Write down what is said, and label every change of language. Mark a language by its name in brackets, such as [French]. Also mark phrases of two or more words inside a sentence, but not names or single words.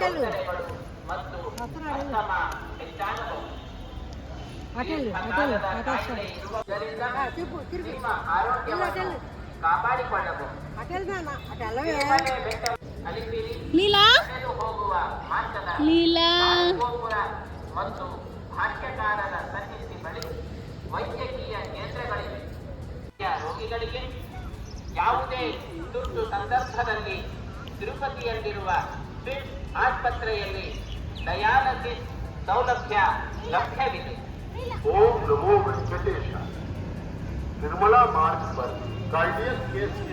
[Kannada] అటెల్ అటెల్ చెప్పు తిరిగి అటెల్ అటెల్ నాన్న అటెల్లవే లీలా లీలా ಮತ್ತು ಭಾಷ್ಯಕಾರರ ಸನ್ನಿಧಿ ಬಳಿ ವೈದ್ಯಕೀಯ ಕೇಂದ್ರಗಳಿವೆ. ರೋಗಿಗಳಿಗೆ ಯಾವುದೇ ತುರ್ತು ಸಂದರ್ಭದಲ್ಲಿ ತಿರುಪತಿಯಲ್ಲಿರುವ ಸ್ವಿಸ್ ಆಸ್ಪತ್ರೆಯಲ್ಲಿ ಡಯಾಲಸಿಸ್ ಸೌಲಭ್ಯ ಲಭ್ಯವಿದೆ. [Hindi] ओम नमो वेंकटेश। निर्मला मार्ग पर कार्डियक केस की